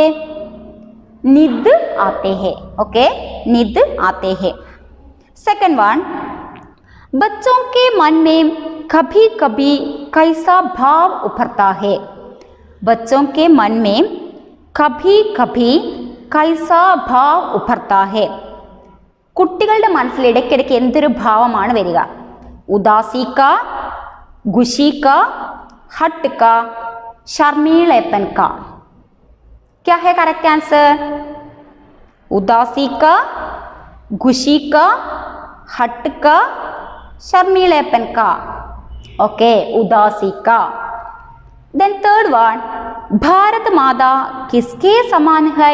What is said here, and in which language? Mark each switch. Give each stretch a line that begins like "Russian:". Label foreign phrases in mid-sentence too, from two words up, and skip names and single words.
Hindi: निद आते हैं। ओके, निद आते हैं।
English: सेकंड वन,
Hindi: बच्चों के मन में कभी कभी कैसा भाव उभरता है? बच्चों के मन में कभी कभी कैसा भाव उभरता है?
Malayalam: കുട്ടികളുടെ മനസ്സിൽ ഇടയ്ക്കിടയ്ക്ക് എന്തൊരു ഭാവമാണ് വരിക?
Hindi: उदासी का, खुशी का, हट का, शर्मीलेपन का? क्या है
English: करेक्ट आंसर?
Hindi: उदासी का, खुशी का, हट का, शर्मीलेपन का। ओके, उदासी का।
English: देन थर्ड वन,
Hindi: भारत माता किसके समान है?